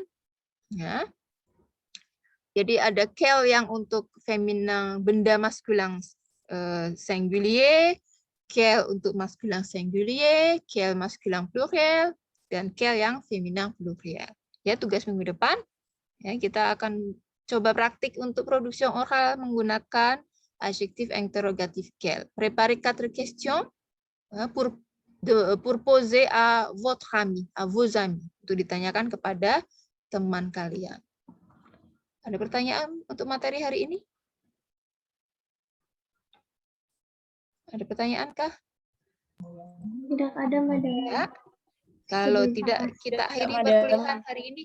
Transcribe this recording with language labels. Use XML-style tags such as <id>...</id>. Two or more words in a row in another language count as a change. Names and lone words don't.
<id>Ya. Jadi ada quel yang untuk feminin benda maskulin singulier, quel untuk maskulin singulier, quel maskulin pluriel, dan quel yang feminin pluriel. Ya, tugas minggu depan ya, kita akan coba praktik untuk produksi oral menggunakan adjektif interrogatif quel.</id> <fr>Préparez 4 questions pour poser à votre ami, à vos amis,</fr> <id>untuk ditanyakan kepada teman kalian. Ada pertanyaan untuk materi hari ini? Ada pertanyaan kah? Tidak ada, Madam. Ya. Kalau tidak, kita akhiri perkuliahan hari ini.</id>